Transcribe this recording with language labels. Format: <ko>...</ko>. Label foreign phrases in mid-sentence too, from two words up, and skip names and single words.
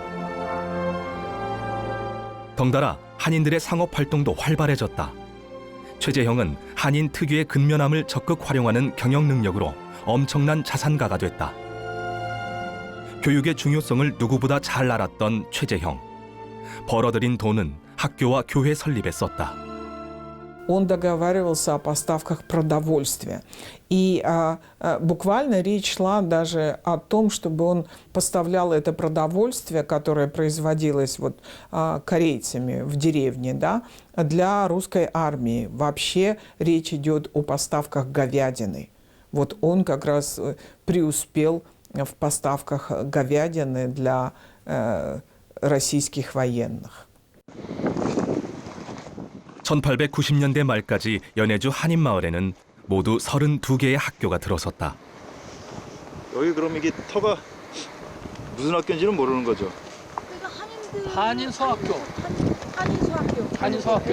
<ko>덩달아 한인들의 상업 활동도 활발해졌다. 최재형은 한인 특유의 근면함을 적극 활용하는 경영 능력으로 엄청난 자산가가 됐다. 교육의 중요성을 누구보다 잘 알았던 최재형. 벌어들인 돈은 학교와 교회 설립에 썼다.</ko> <ru>Он договаривался о поставках продовольствия. И буквально речь шла даже о том, чтобы он поставлял это продовольствие, которое производилось вот, корейцами в деревне, да, для русской армии. Вообще речь идет о поставках говядины. Вот он как раз преуспел в поставках говядины для российских военных.</ru> <ko>1890년대 말까지 연해주 한인 마을에는 모두 32개의 학교가 들어섰다. 여기 그럼 이게 터가 무슨 학교인지는 모르는 거죠? 한인 소학교. 한인 소학교.</ko>